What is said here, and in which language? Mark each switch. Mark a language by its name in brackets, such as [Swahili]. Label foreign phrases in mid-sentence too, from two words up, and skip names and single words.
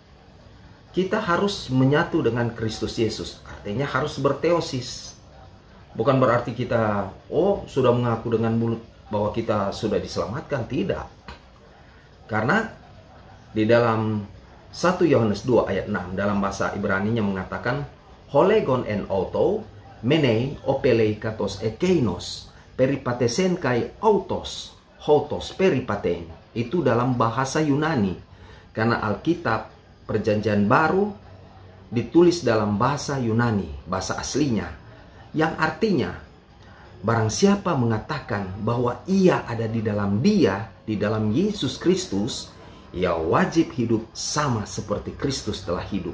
[Indonesian] Kita harus menyatu dengan Kristus Yesus. Artinya harus berteosis. Bukan berarti kita sudah mengaku dengan mulut bahwa kita sudah diselamatkan. Tidak. Karena di dalam 1 Yohanes 2 ayat 6 dalam bahasa Ibrani-nya mengatakan, [Greek] ὁ λέγων ἐν αὐτῷ μένειν ὀφείλει καθὼς ἐκεῖνος περιεπάτησεν καὶ αὐτὸς οὕτως περιπατεῖν. [Indonesian] Itu dalam bahasa Yunani. Karena Alkitab Perjanjian Baru ditulis dalam bahasa Yunani, bahasa aslinya, yang artinya barang siapa mengatakan bahwa ia ada di dalam Dia, di dalam Yesus Kristus, ia wajib hidup sama seperti Kristus telah hidup.